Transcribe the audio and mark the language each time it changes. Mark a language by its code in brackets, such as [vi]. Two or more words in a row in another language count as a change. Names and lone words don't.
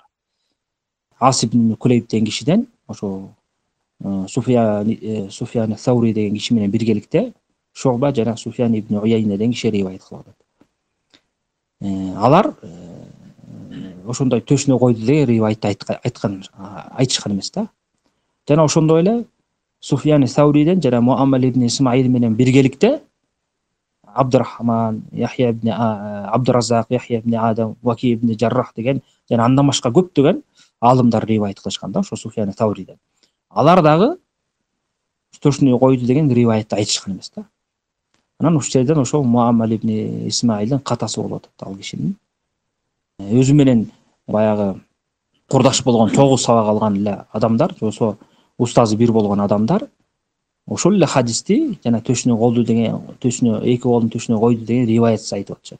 [ky] Ас ибн Кулейб деген кишиден ошо Суфиян Саури деген киши менен биргеликте Шуба жана Суфиян ибн Уяйна деген киши риваят кылып атат. Алар ошондой төшүнө койду деген риваятты айтышкан эмес да. Жана ошондой эле Суфиян Сауриден жана Муаммал ибн Исмаил менен биргеликте Абдурахман, Яхья ибн Абдуразак, Яхья ибн Адам, Ваки ибн Жаррах деген жана андан башка көптөгөн алымдар риваят кылышкан да ошо Суфиян Сауриден. Алар дагы төшүнө койду деген риваятты айтышкан эмес да. Анан ушул жерден ошо Муаммал ибн Исмаилдин катасы болуп атат ал кишинин. Өзү менен баягы курдаш болгон 9 сабак алган эле адамдар, жосо устазы бир болгон адамдар ошол эле хадисти жана төшүнө колду деген эки колдун төшүнө койду деген риваятты айтып атышат.